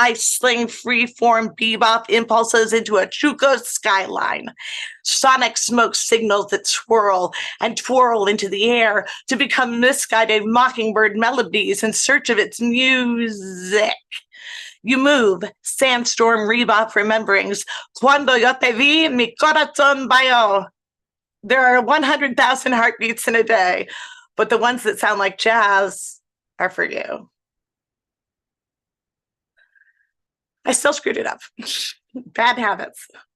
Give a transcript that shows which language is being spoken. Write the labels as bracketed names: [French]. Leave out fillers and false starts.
[English] I sling free-form bebop impulses into a Chuco skyline. Sonic smoke signals that swirl and twirl into the air to become misguided mockingbird melodies in search of its music. You move, sandstorm rebop rememberings. [Spanish] Cuando yo te vi, mi corazón bailó. [English] There are 100,000 heartbeats in a day, but the ones that sound like jazz are for you. I still screwed it up. Bad habits.